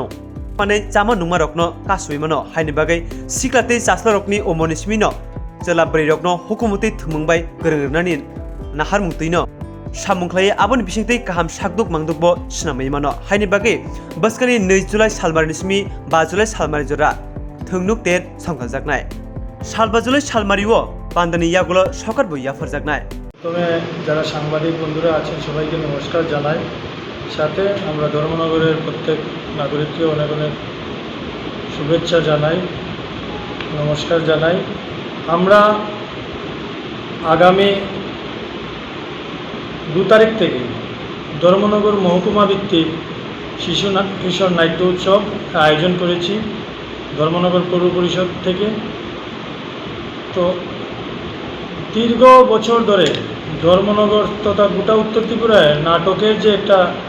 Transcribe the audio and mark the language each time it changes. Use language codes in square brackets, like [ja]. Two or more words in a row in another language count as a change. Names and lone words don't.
[trp] माने चामा नुमा रकनो कासुइ मानो हाइनि बागै सिक्लाते चासला रकनि ओमनिसमिनो चला ब्रै रकनो हुकुमति थुमुंबाय गोरोंनानि नाहार मुंतैनो सामुंख्लायै आबोन बिसिंतै गाहाम साकदुक मांदुकबो सिनामै मानो हाइनि बागै बस्कानि 2 जुलाइ सालबारनि स्मि 5 जुलाइ सालमारि जरा थोंनुक तेर संखाजाकनाय सालबा जुलाइ सालमारिओ पान्दानि यागुलो सकार बइया फरजाकनाय [bn] তবে যারা সাংবাদিক বন্ধুরা আছেন সবাইকে নমস্কার জানাই সাথে আমরা ধর্মনগরের প্রত্যেক নাগরিককে অনেক অনেক শুভেচ্ছা জানাই নমস্কার জানাই আমরা আগামী 2 তারিখ থেকে ধর্মনগর মহকুমা ভিত্তিক শিশু কিশোর নাট্য উৎসব আয়োজন করেছি ধর্মনগর পৌর পরিষদ থেকে তো দীর্ঘ বছর ধরে ধর্মনগর তথা গোটা উত্তর ত্রিপুরায় নাটকের যে একটা